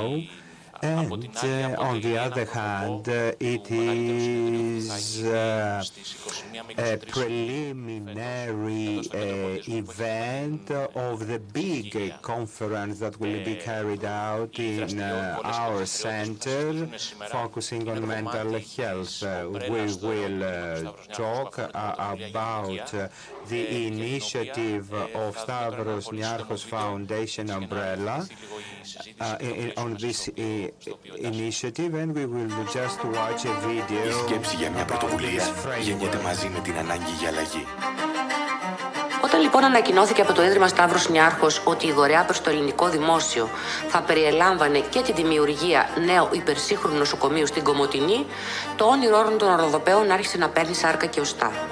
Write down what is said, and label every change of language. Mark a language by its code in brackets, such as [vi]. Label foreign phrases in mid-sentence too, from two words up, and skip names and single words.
[en] And on the other hand, it is a preliminary event of the big conference that will be carried out in our center, focusing on mental health. We will talk about the initiative of Stavros Niarchos Foundation umbrella on this initiative, and we will just watch a video. [el] Η σκέψη για μια πρωτοβουλία γεννιέται μαζί με την ανάγκη για αλλαγή. Όταν λοιπόν ανακοινώθηκε από το Ίδρυμα Σταύρος Νιάρχος ότι η δωρεά προς το ελληνικό δημόσιο θα περιελάμβανε και τη δημιουργία νέου υπερσύγχρονου νοσοκομείου στην Κομοτηνή, το όνειρο όλων των Οροδοπαίων άρχισε να παίρνει σάρκα και οστά.